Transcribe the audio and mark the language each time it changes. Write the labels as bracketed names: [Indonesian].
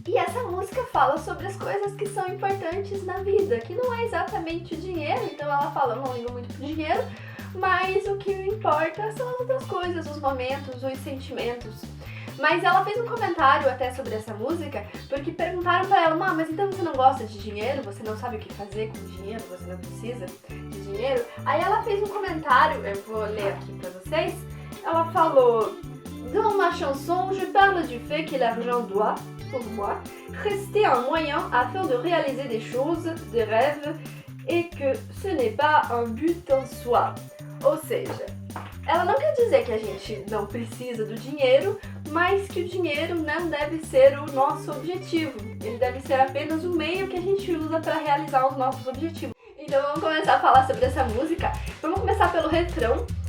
[Portuguese] E essa música fala sobre as coisas que são importantes na vida, que não é exatamente o dinheiro, então ela fala, eu não ligo muito pro dinheiro, mas o que importa são as outras coisas, os momentos, os sentimentos. Mas ela fez um comentário até sobre essa música, porque perguntaram pra ela, mas então você não gosta de dinheiro? Você não sabe o que fazer com dinheiro? Você não precisa de dinheiro? Aí ela fez um comentário, eu vou ler aqui pra vocês. [French] Ela falou, dans ma chanson, je parle du fait que l'argent doit, pour moi, rester un moyen afin de réaliser des choses, des rêves, et que ce n'est pas un but en soi. [Portuguese] Ou seja, ela não quer dizer que a gente não precisa do dinheiro, mas que o dinheiro não deve ser o nosso objetivo. Ele deve ser apenas o meio que a gente usa para realizar os nossos objetivos. Então vamos começar a falar sobre essa música. Vamos começar pelo refrão.